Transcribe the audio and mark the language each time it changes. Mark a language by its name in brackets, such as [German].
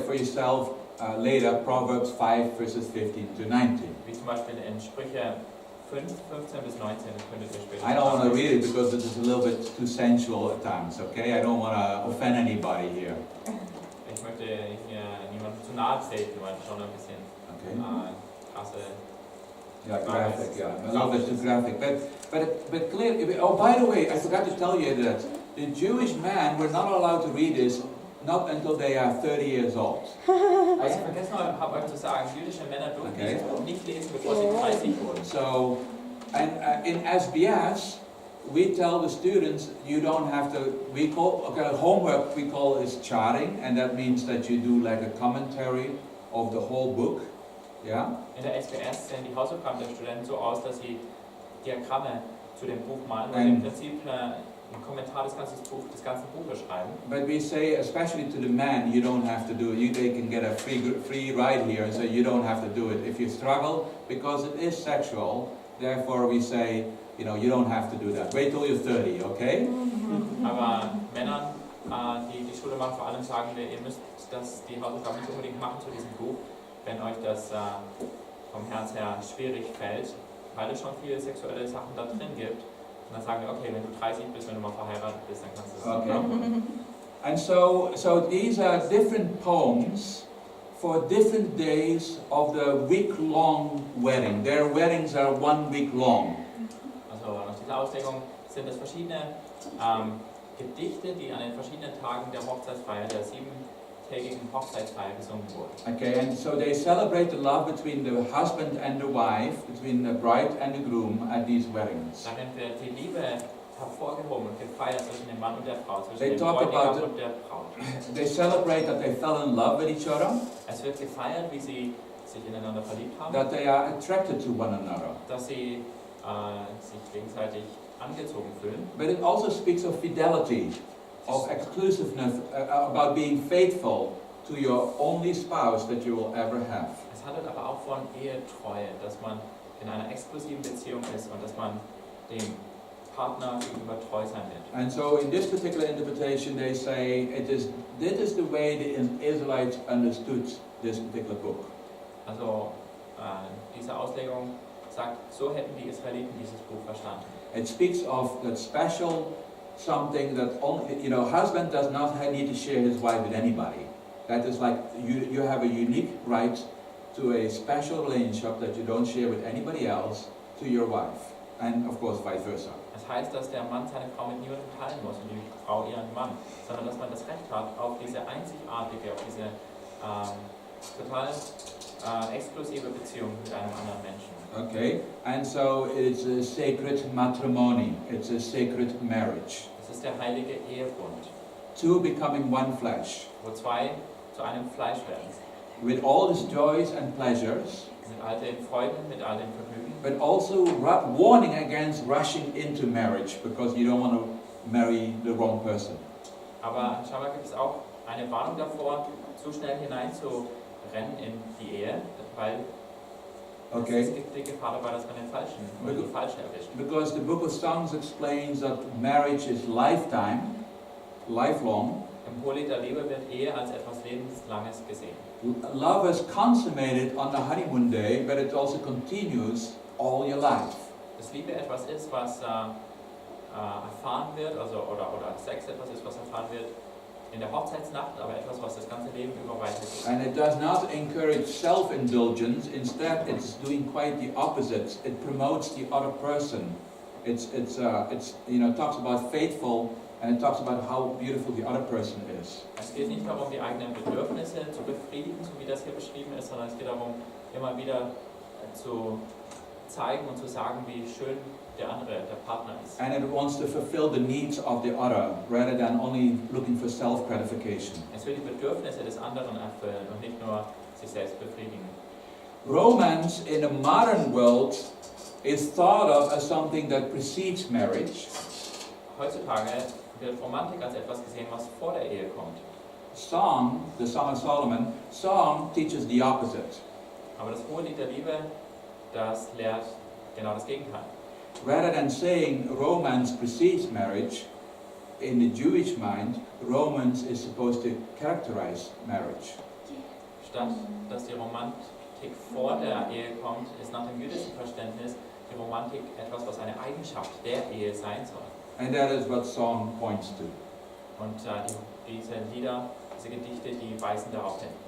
[English] for yourself later Proverbs 5 verses 15 to 19. [German] Wie zum Beispiel in Sprüche 5, 15 bis 19, das könntet ihr später. [English] I don't want to read it because this is a little bit too sensual at times, okay? I don't want to offend anybody here. [German] Ich möchte hier niemandem zu nahe treten, weil schon ein bisschen krasse. [English] Yeah, graphic, yeah. A little bit too graphic. But clearly, oh, by the way, I forgot to tell you that the Jewish men were not allowed to read this not until they are 30 years old. [German] Was ich vergessen habe, euch zu sagen, jüdische Männer durften nicht lesen, bevor sie 30 wurden. [English] So, and in SBS, we tell the students you don't have to, we call, homework we call is charting, and that means that you do like a commentary of the whole book. Yeah? [German] In der SBS sehen die Hausaufgaben der Studenten so aus, dass sie Diagramme zu dem Buch malen und im Prinzip einen Kommentar des ganzen Buches schreiben. [English] But we say, especially to the men, you don't have to do it. They can get a free ride here, so you don't have to do it. If you struggle, because it is sexual, therefore we say, you know, you don't have to do that. Wait till you're 30, okay? [German] Aber Männern, die die Schule machen, vor allem sagen wir, ihr müsst die Hausaufgaben nicht unbedingt machen zu diesem Buch, wenn euch das vom Herz her schwierig fällt, weil es schon viele sexuelle Sachen da drin gibt. Und dann sagen wir, okay, wenn du 30 bist, wenn du mal verheiratet bist, dann kannst du es machen. [English] And so these are different poems for different days of the week-long wedding. Their weddings are 1 week long. [German] Also nach dieser Auslegung sind es verschiedene Gedichte, die an den verschiedenen Tagen der Hochzeitsfeier, der 7-tägigen Hochzeitsfeier gesungen wurden. [English] Okay, and so they celebrate the love between the husband and the wife, between the bride and the groom at these weddings. [German] Darin wird die Liebe hervorgehoben und gefeiert zwischen dem Mann und der Frau, zwischen [English] They [German] dem [English] talk [German] Bräutigam [English] about [German] und der Braut. [English] They celebrate that they fell in love with each other, [German] Es wird gefeiert, wie sie sich ineinander verliebt haben, [English] that they are attracted to one another. [German] dass sie sich gegenseitig angezogen fühlen. [English] But it also speaks of fidelity, of exclusiveness, about being faithful to your only spouse that you will ever have. [German] Es handelt aber auch von Ehetreue, dass man in einer exklusiven Beziehung ist und dass man dem Partner gegenüber treu sein wird. [English] And so in this particular interpretation they say this is the way the Israelites understood this particular book. [German] Also diese Auslegung sagt, so hätten die Israeliten dieses Buch verstanden. [English] It speaks of that special something that only, you know, husband does not need to share his wife with anybody. That is like you have a unique right to a special relationship that you don't share with anybody else to your wife, and of course vice versa. [German] Das heißt, dass der Mann seine Frau mit niemandem teilen muss und die Frau ihren Mann, sondern dass man das Recht hat auf diese einzigartige, auf diese total exklusive Beziehung mit einem anderen Menschen. [English] Okay, and so it's a sacred matrimony, it's a sacred marriage. [German] Das ist der heilige Ehebund, [English] Two becoming one flesh, [German] wo zwei zu einem Fleisch werden. [English] with all its joys and pleasures, [German] Mit all den Freuden, mit all den Vergnügen. [English] but also warning against rushing into marriage because you don't want to marry the wrong person. [German] Aber scheinbar gibt es auch eine Warnung davor, zu schnell hineinzurennen in die Ehe, weil es gibt die Gefahr dabei, dass man den Falschen oder die Falsche erwischt. [English] Because the book of Songs explains that marriage is lifelong. [German] Im Hohelied der Liebe wird Ehe als etwas Lebenslanges gesehen. [English] Love is consummated on the honeymoon day, but it also continues all your life. [German] Dass Liebe etwas ist, was erfahren wird, oder Sex etwas ist, was erfahren wird in der Hochzeitsnacht, aber etwas, was das ganze Leben über weitergeht. [English] And it does not encourage self-indulgence. Instead, it's doing quite the opposite. It promotes the other person. It's talks about faithful, and it talks about how beautiful the other person is. [German] Es geht nicht darum, die eigenen Bedürfnisse zu befriedigen, so wie das hier beschrieben ist, sondern es geht darum, immer wieder zu zeigen und zu sagen, wie schön der andere, der Partner ist. [English] And it wants to fulfill the needs of the other, rather than only looking for self-gratification. [German] Es will die Bedürfnisse des anderen erfüllen und nicht nur sich selbst befriedigen. [English] Romance in a modern world is thought of as something that precedes marriage. [German] Heutzutage wird Romantik als etwas gesehen, was vor der Ehe kommt. [English] Song, the Song of Solomon, song teaches the opposite. [German] Aber das Hohelied der Liebe, das lehrt genau das Gegenteil. [English] Rather than saying romance precedes marriage, in the Jewish mind, romance is supposed to characterize marriage. [German] Statt dass die Romantik vor der Ehe kommt, ist nach dem jüdischen Verständnis die Romantik etwas, was eine Eigenschaft der Ehe sein soll. [English] And that is what song points to. [German] Und diese Lieder, diese Gedichte, die weisen darauf hin.